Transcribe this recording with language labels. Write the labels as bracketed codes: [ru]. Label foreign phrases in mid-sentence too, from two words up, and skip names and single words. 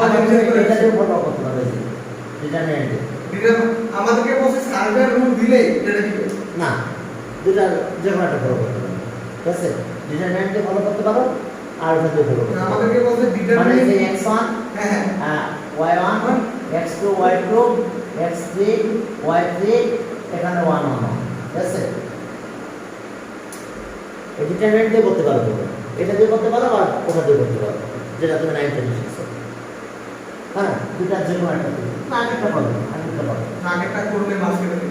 [bn] এটা দিয়ে ফলো করতে পারো, যেটা নেই আমাদেরকে বলছে সার্ভের রুল দিলে এটা দিবে না, দুটা যে কোনো একটা ফলো করতে পারো, ঠিক আছে? ডিটারমিনেন্টে ফলো করতে পারো আর ওটা দিয়ে ফলো করতে পারো, আমাদেরকে বলছে মানে ডিটারমিনেন্ট যে x1 হ্যাঁ y1 x2 y2 x3 y3 এখানে 1 1 ঠিক আছে? এই ডিটারমিনেন্ট দিয়ে করতে পারো তোমরা, এটা দিয়ে করতে পারো আর ওটা দিয়ে করতে পারো, যেটা তুমি 9 থেকে শিখছো। হ্যাঁ, দুটার জন্য একটা দিই না, আগেরটা পারো, আগেরটা পারো। আগেরটা করলে মাস কেটে দেবে।